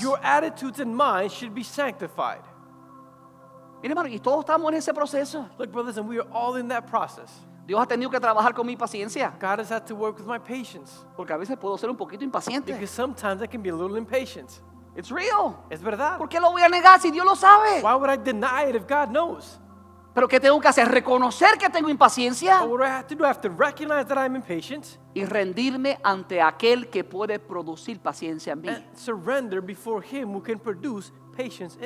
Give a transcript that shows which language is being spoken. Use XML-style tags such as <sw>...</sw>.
<en>Your attitudes and minds should be sanctified.</en> <es>Mire, hermano, y todos estamos en ese proceso.</es> <en>Look, brothers, and we are all in that process.</en> <es>Dios ha tenido que trabajar con mi paciencia,</es> <en>God has had to work with my patience</en> <es>porque a veces puedo ser un poquito impaciente.</es> <en>because sometimes I can be a little impatient. It's real.</en> <es>Es verdad. ¿Por qué lo voy a negar si Dios lo sabe?</es> <en>Why would I deny it if God knows?</en> <es>Pero ¿qué tengo que hacer? Reconocer que tengo impaciencia</es> <en>But what do I have to do? I have to recognize that I'm impatient</en> <es>y rendirme ante aquel que puede producir paciencia en mí.</es> <en>and surrender before Him who can produce patience in</en>